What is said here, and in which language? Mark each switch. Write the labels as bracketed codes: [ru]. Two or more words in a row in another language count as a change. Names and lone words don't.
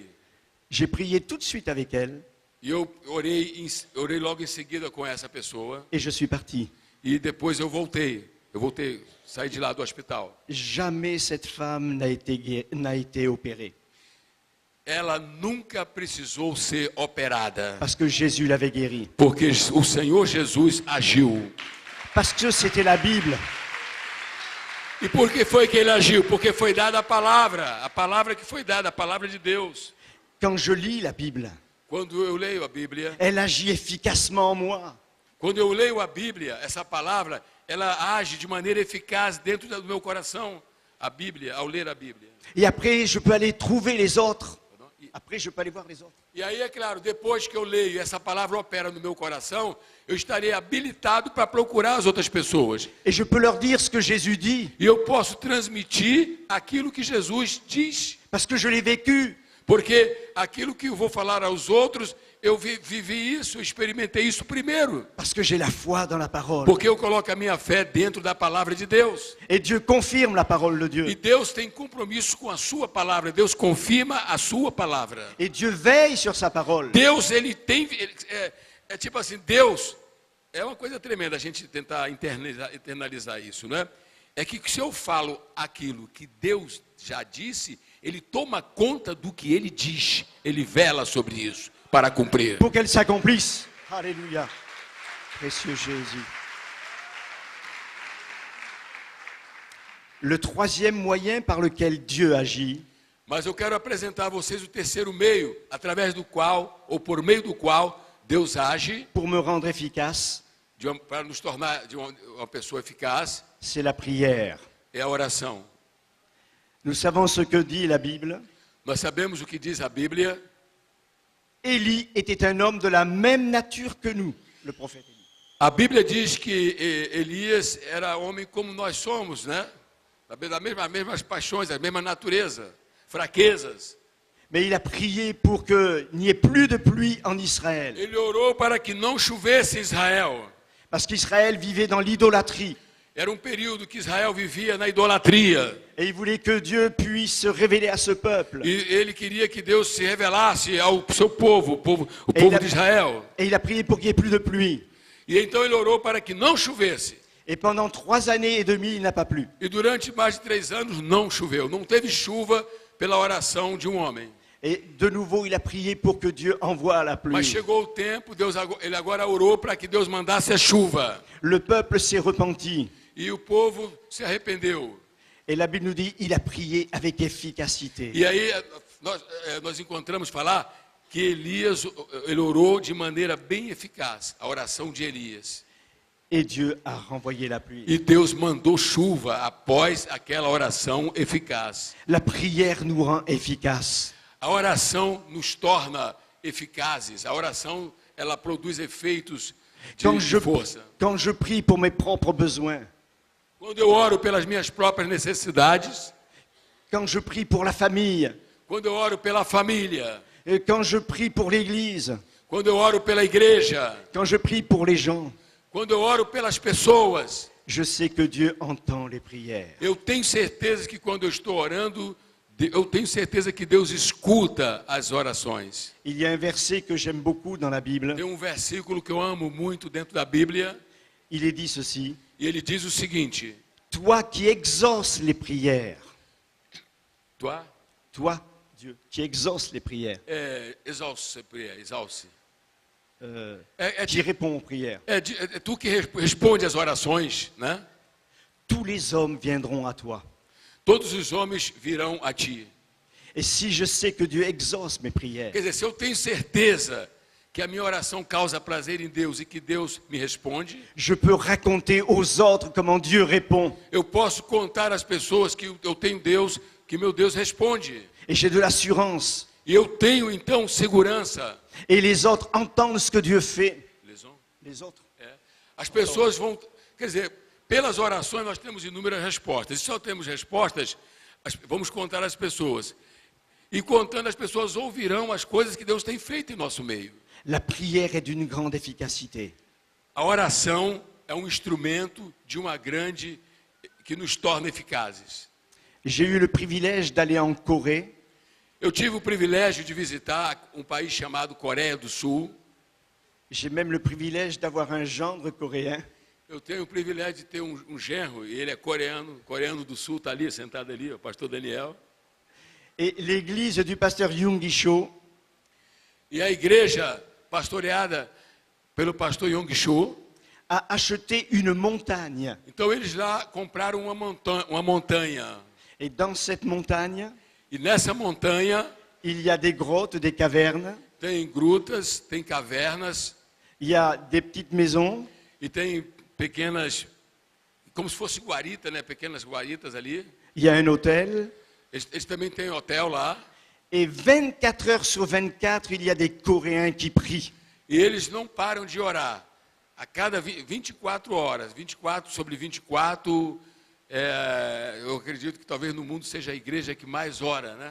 [fr] J'ai prié tout de suite avec elle. [pt] E eu orei logo em seguida com essa pessoa. [fr] Et je suis parti. [pt] E depois eu voltei, saí de lá do hospital. [fr] Jamais cette femme n'a été opérée. [pt] Ela nunca precisou ser operada. [fr] Parce que Jésus l'avait guérie. [pt] Porque o Senhor Jesus agiu. [fr] Parce que c'était la Bible. [pt] E por que foi que ele agiu? Porque foi dada a palavra que foi dada, a palavra de Deus. [fr] Quand je lis la Bible, [pt] quando eu leio a Bíblia, [fr] elle agit efficacement en moi. [pt] Quando eu leio a Bíblia, essa palavra, ela age de maneira eficaz dentro do meu coração. A Bíblia, ao ler a Bíblia. [fr] Et après, je peux aller trouver les autres. Après, je peux aller voir les autres. [pt] E aí, é claro, depois que eu leio e essa palavra opera no meu coração, eu estarei habilitado para procurar as outras pessoas. [fr] Et je peux leur dire ce que Jésus dit. [pt] E eu posso transmitir aquilo que Jesus diz. [fr] Parce que je l'ai vécu. [pt] Porque aquilo que eu vou falar aos outros, eu vivi isso, eu experimentei isso primeiro. [fr] Parce que j'ai la foi dans la parole. [pt] Porque eu coloco a minha fé dentro da palavra de Deus. [fr] Et Dieu confirme la parole de Dieu. [pt] E Deus tem compromisso com a sua palavra. Deus confirma a sua palavra. [fr] Et Dieu veille sur sa parole. [pt] Deus, ele tem... É tipo assim, Deus... É uma coisa tremenda a gente tentar internalizar isso, né? É que se eu falo aquilo que Deus já disse, ele toma conta do que ele diz. Ele vela sobre isso para cumprir. [fr] Pour qu'elle s'accomplisse. Alléluia. Précieux Jésus. Le troisième moyen par lequel Dieu agit. [pt] Mas eu quero apresentar a vocês o terceiro meio, através do qual, ou por meio do qual, Deus age. [fr] Pour me rendre efficace. [pt] Para nos tornar uma pessoa eficaz. [fr] C'est la prière. [pt] É a oração. [fr] Nous savons ce que dit la Bible. [pt] Nós sabemos o que diz a Bíblia. [fr] Élie était un homme de la même nature que nous, le prophète Élie. [pt] A Bíblia diz que Elias era homem como nós somos, né? As mesmas paixões, a mesma natureza, fraquezas. [fr] Mais il a prié pour qu'il n'y ait plus de pluie en Israël. [pt] Ele orou para que não chovesse em Israel. [fr] Parce qu'Israël vivait dans l'idolâtrie. [pt] Era período que Israel vivia na idolatria. [fr] Et il voulait que Dieu puisse se révéler à ce peuple. [pt] E ele queria que Deus se revelasse ao seu povo, o povo Ele- de Israel. [fr] Et il a prié pour qu'il n'y ait plus de pluie. [pt] E então ele orou para que não chovesse. [fr] Et pendant 3 années et demie, il n'a pas plu. [pt] E durante mais de 3 anos não choveu. Não teve chuva pela oração de um homem. [fr] Et de nouveau, il a prié pour que Dieu envoie la [pt] Mas [fr] pluie. [pt] chegou o tempo, ele agora orou para que Deus mandasse a chuva. [fr] Le peuple s'est repenti. [pt] E o povo se arrependeu. [fr] Et la Bible nous dit, il a prié avec efficacité. [pt] E aí nós encontramos falar que Elias, ele orou de maneira bem eficaz, a oração de Elias. [fr] Et Dieu a renvoyé la pluie. [pt] E Deus mandou chuva após aquela oração eficaz. [fr] La prière nous rend efficaces. [pt] A oração nos torna eficazes. A oração, ela produz efeitos de força. [fr] Quand je prie pour mes propres besoins, [pt] Quando eu oro pelas minhas próprias necessidades, [fr] quand je prie pour la famille, [pt] quando eu oro pela família, [fr] et quand je prie pour l'Église, [pt] quando eu oro pela igreja, [fr] quand je prie pour les gens, [pt] quando eu oro pelas pessoas, [fr] je sais que Dieu entend les prières. [pt] eu tenho certeza que quando eu estou orando, eu tenho certeza que Deus escuta as orações. [fr] Il y a un verset que j'aime beaucoup dans la Bible. [pt] Tem um versículo que eu amo muito dentro da Bíblia, [fr] Il est dit ceci: [pt] e ele diz o seguinte: [fr] Toi qui exauces les prières, toi, toi, Dieu, qui exauces les prières, exauce, qui réponds aux prières, [pt] é tu que responde as orações, né? [fr] tous les hommes viendront à toi. [pt] Todos os homens virão a ti. [fr] Et si je sais que Dieu exauce mes prières, [pt] Quer dizer, se eu tenho certeza que a minha oração causa prazer em Deus e que Deus me responde, [fr] je peux raconter aux autres comment Dieu répond. [pt] eu posso contar às pessoas que eu tenho Deus, que meu Deus responde. [fr] Et j'ai de l'assurance. [pt] E eu tenho então segurança. [fr] Et les autres entendent ce que Dieu fait. Les autres. [pt] As pessoas vão, quer dizer, pelas orações nós temos inúmeras respostas. E se só temos respostas, vamos contar às pessoas. E contando, as pessoas ouvirão as coisas que Deus tem feito em nosso meio. [fr] La prière est d'une grande efficacité. [pt] A oração é um instrumento de uma grande, que nos torna eficazes. [fr] J'ai eu le privilège d'aller en Corée. [pt] Eu tive o privilégio de visitar um país chamado Coreia do Sul. [fr] J'ai même le privilège d'avoir un gendre coréen. [pt] Eu tenho o privilégio de ter um genro, e ele é coreano do Sul, está ali, sentado ali, o pastor Daniel. [fr] Et l'église du pasteur Young Cho [pt] E a igreja, pastoreada pelo pastor Yong Cho, [fr] a acheté une montagne. [pt] então eles lá compraram uma montanha. [fr] Et dans cette montagne, [pt] E nessa montanha [fr] il y a des grottes, des cavernes, [pt] tem grutas, tem cavernas, [fr] il y a des petites maisons, [pt] e tem pequenas, como se fosse guarita, né? Pequenas guaritas ali. [fr] il y a un hôtel. [pt] Eles também têm hotel lá. [fr] Et 24 heures sur 24, il y a des Coréens qui prient. [pt] E eles não param de orar. A cada 24 horas, 24 sobre 24, eu acredito que talvez no mundo seja a igreja que mais ora, né?